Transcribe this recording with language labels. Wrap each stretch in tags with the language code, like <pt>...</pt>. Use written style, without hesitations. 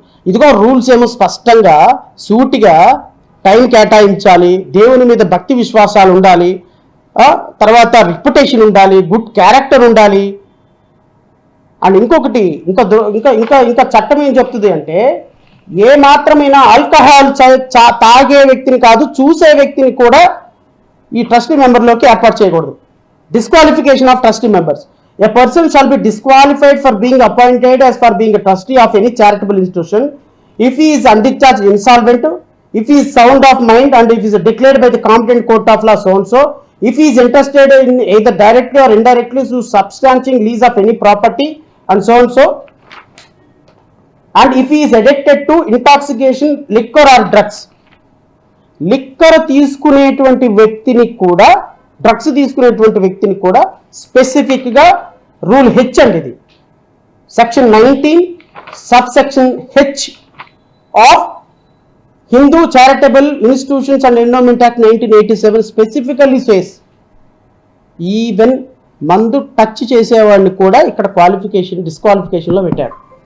<te>ఇదిగో రూల్స్ ఏమో స్పష్టంగా సూటిగా టైం కేటాయించాలి, దేవుని మీద భక్తి విశ్వాసాలు ఉండాలి, తర్వాత రిప్యుటేషన్ ఉండాలి, గుడ్ క్యారెక్టర్ ఉండాలి. అండ్ ఇంకొకటి ఇంకా ఇంకా ఇంకా చట్టం ఏం చెప్తుంది అంటే ఏ మాత్రమైనా ఆల్కహాల్ తాగే వ్యక్తిని కాదు, చూసే వ్యక్తిని కూడా ఈ ట్రస్టీ మెంబర్లోకి ఏర్పాటు చేయకూడదు.</te> <en>Disqualification of trustee members. A person shall be disqualified for being appointed as for being a trustee of any charitable institution if he is undischarged insolvent, if he is sound of mind, and if he is declared by the competent court of law so and so, if he is interested in either directly or indirectly to substantiating lease of any property and so and so, and if he is addicted to intoxication, liquor or drugs.</en> <te>Liquor తీసుకునేటువంటి వ్యక్తిని కూడా, drugs తీసుకునేటువంటి వ్యక్తిని కూడా స్పెసిఫిక్గా rule H అండి, ఇది section 19 subsection H of Hindu charitable institutions and endowment act 1987</te> <en>specifically says even</en> <te>మందు టచ్ చేసేవాడిని కూడా ఇక్కడ డిస్క్వాలిఫికేషన్లో పెట్టాడు.</te>